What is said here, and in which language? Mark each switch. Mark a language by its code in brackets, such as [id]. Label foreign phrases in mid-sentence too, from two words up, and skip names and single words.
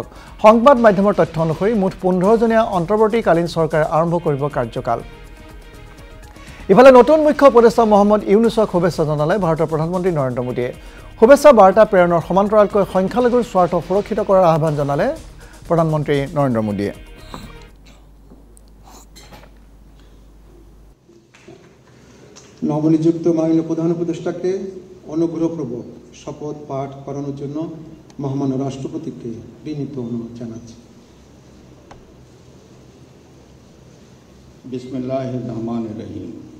[as] সংবাদ মাধ্যমৰ তথ্য অনুসৰি মুঠ 15জনীয়া অন্তৰ্বৰ্তীকালীন চৰকাৰে আৰম্ভ কৰিব কাৰ্যকাল। ইফালে নতুন মুখ্য উপদেষ্টা মহম্মদ ইউনুছক শুভেচ্ছা জনালে ভাৰতৰ প্ৰধানমন্ত্ৰী নৰেন্দ্ৰ মোদীয়ে। শুভেচ্ছা বাৰ্তা প্ৰেৰণৰ সমান্তৰালকৈ সংখ্যালঘুৰ স্বাৰ্থ সুৰক্ষিত কৰাৰ আহ্বান জনালে প্ৰধানমন্ত্ৰী নৰেন্দ্ৰ মোদীয়ে। [bn] নবনিযুক্ত মাননীয় প্রধান উপদেষ্টাকে অনুগ্রহপূর্বক শপথ পাঠ করানোর জন্য মহামান্য রাষ্ট্রপতিকে বিনীত অনুরোধ জানাচ্ছি। [ar] بسم الله الرحمن الرحيم.